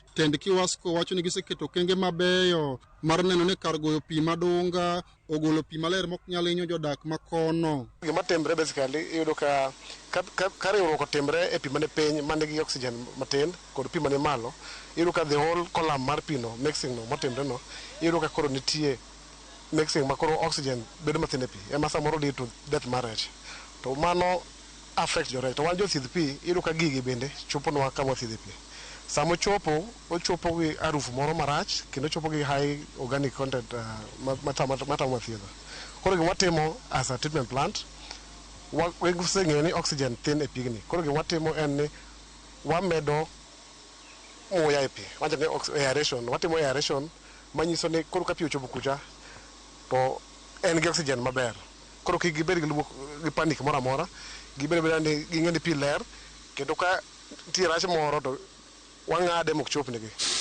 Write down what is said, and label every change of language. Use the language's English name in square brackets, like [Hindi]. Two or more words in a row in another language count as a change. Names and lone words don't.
[Luo (Kenya and Tanzania)] Tend Kiwasko wacho ni giseketo okenge mabeyo mar neno ni kar goyo pii madunga ogolo pii maler mok nyalo hinyo jodak ma kono. Gima timbre basically iyudo ka riwruok otimre e pii mane piny mane gi oxygen matin kod pii mane malo, iyudo ka [English] the whole column [Luo (Kenya and Tanzania)] mar pii no mixing no motimre no iyudo ka koro nitie mixing ma koro oxygen bedo mathin e pii ema samoro [English] lead to death [Luo (Kenya and Tanzania)] mar rech, to mano affect jo rech. To wan jothiedh pii iyudo ka gigi bende choponwa kama wathiedhe pii. Samo ochopo gi harufu moro marach kendo ochopo gi [English] high organic content [Luo (Kenya and Tanzania)] matamo thiedho. Koro gima watimo [English] as a treatment plant, [Luo (Kenya and Tanzania)] waseng'eyo ni oxygen thin e pigni. Koro gima watimo en ni wamedo muya e pii, wacho ni aeration. Watimo aeration manyiso ni koro ka pii ochopo kucha to en gi oxygen maber. Koro kik gibed gi panic moro amora, gibed ni ging'e ni pii ler kendo ka nitie rach moro to wang'ade mok chopnegi.